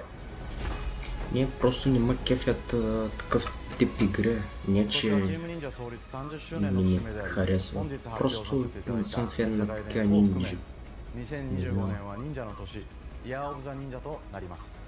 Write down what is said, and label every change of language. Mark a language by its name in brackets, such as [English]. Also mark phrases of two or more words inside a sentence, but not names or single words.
[Bulgarian] Ние просто не ме кефят такъв тип игри. Не че не ми харесва. Просто не съм фен на такива нинджи. [Japanese] 2025 年は忍者の年、 [English] Year of the [Japanese] 忍者となります。